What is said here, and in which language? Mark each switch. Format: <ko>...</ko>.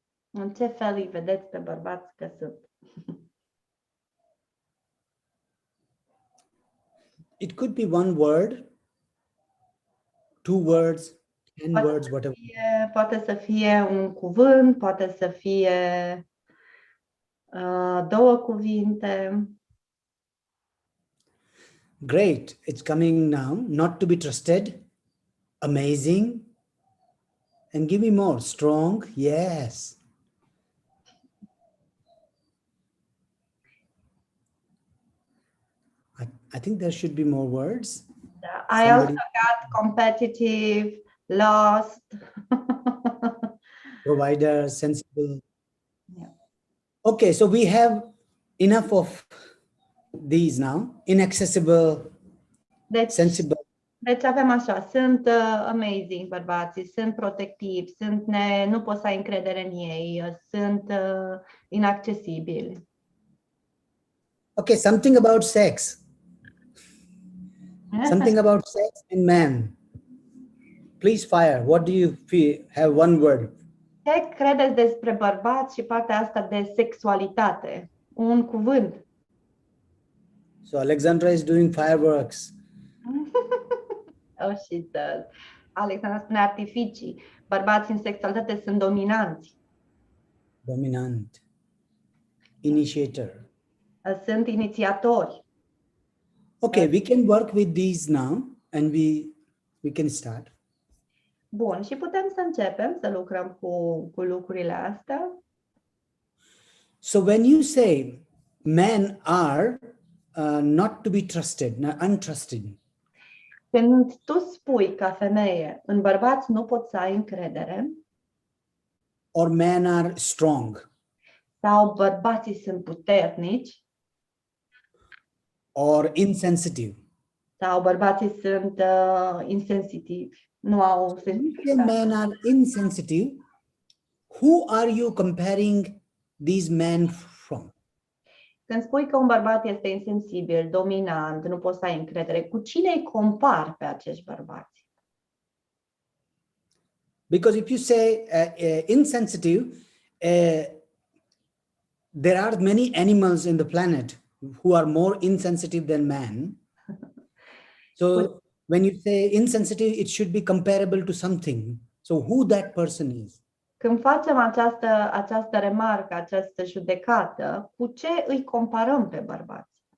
<ro>În ce fel îi vedeți pe bărbați că sunt?</ro> <en>It could be one word, two words, 10 words, whatever.</en> <ro>Poate să fie un cuvânt, poate să fie două cuvinte.</ro> <en>Great, it's coming now. Not to be trusted, amazing, and give me more. Strong, yes. I think there should be more words. I also got competitive, lost. Provider, sensible. Yeah. Okay, so we have enough of these now. Inaccessible, sensible.</en> <ro>Deci avem așa, sunt amazing bărbații, sunt protectivi, nu poți să ai încredere în ei, sunt inaccesibili.</ro> <en>Okay, something about sex. Something about sex and man. Please fire. What do you feel? Have one word.</en> <ro>Ce credeți despre bărbați și partea asta de sexualitate? Un cuvânt.</ro> <en>So Alexandra is doing fireworks. Oh, she does. Alexandra</en> <ro>spune artificii. Bărbații în sexualitate sunt dominanți.</ro> <en>Dominant. Initiator.</en> <ro>Sunt inițiatori.</ro> <en>Okay, we can work with these now and we can start.</en> <ro>Bun, și putem să începem să lucrăm cu lucrurile astea.</ro> <en>So when you say men are not to be trusted, untrusted.</en> <ro>Când tu spui ca femeie, în bărbați nu poți să ai încredere.</ro> <en>Or men are strong.</en> <ro>Sau bărbații sunt puternici. Or insensitive. Sau bărbații sunt insensitivi. Nu au sensibilitate.</ro> <en>Men are insensitive. Who are you comparing these men from?</en> <ro>Când spui că un bărbat este insensibil, dominant, nu poți să ai încredere, cu cine îi compari pe acești bărbați?</ro> <en>Because if you say insensitive, there are many animals in the planet who are more insensitive than man. So when you say insensitive, it should be comparable to something. So who that person is?</en> <ro>Când facem această remarcă, această judecată, cu ce îi comparăm pe bărbați?</ro>